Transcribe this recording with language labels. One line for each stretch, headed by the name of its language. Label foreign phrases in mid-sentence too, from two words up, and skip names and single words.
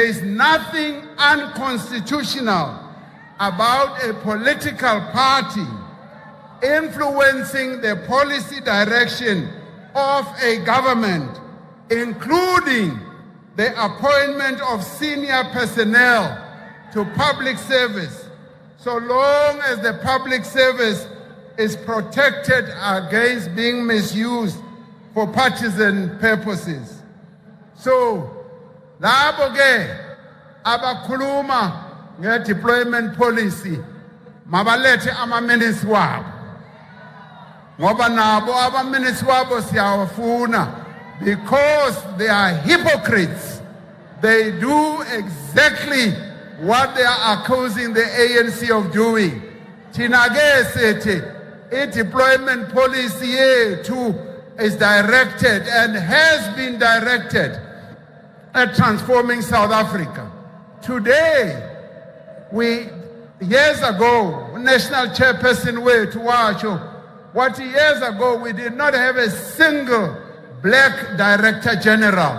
English: is nothing unconstitutional about a political party influencing the policy direction of a government, including the appointment of senior personnel to public service, so long as the public service is protected against being misused for partisan purposes. So,
North Ndebele: labo ke abakhuluma nge-deployment policy, mabalethe ama-minutes wabo. Ngoba nabo ama-minutes wabo siyawafuna,
English: because they are hypocrites. They do exactly what they are accusing the ANC of doing.
North Ndebele: Thina ke sithi i-deployment policy yethu
English: is directed and has been directed at transforming South Africa. Today, years ago, National Chairperson
North Ndebele: wethu wacho,
English: what years ago we did not have a single black Director General.